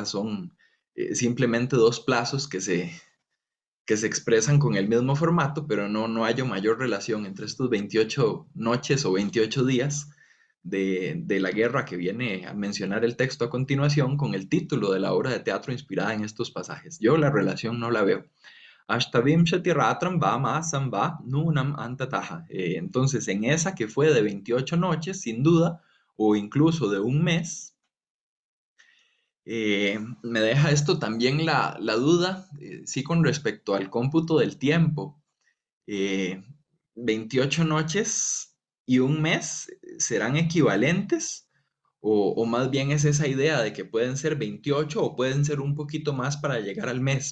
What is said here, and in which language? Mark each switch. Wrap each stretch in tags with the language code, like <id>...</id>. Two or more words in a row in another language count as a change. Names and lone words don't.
<es>Son simplemente dos plazos que se expresan con el mismo formato, pero no hay mayor relación entre estos 28 noches o 28 días de la guerra que viene a mencionar el texto a continuación con el título de la obra de teatro inspirada en estos pasajes. Yo la relación no la veo.</es> <sa>Ashtavimshati ratram va samba nunam antataha.</sa> <es>Entonces, en esa que fue de 28 noches, sin duda, o incluso de un mes, me deja esto también la duda, sí, con respecto al cómputo del tiempo. Eh, 28 noches y un mes serán equivalentes, o más bien es esa idea de que pueden ser 28 o pueden ser un poquito más para llegar al mes.</es>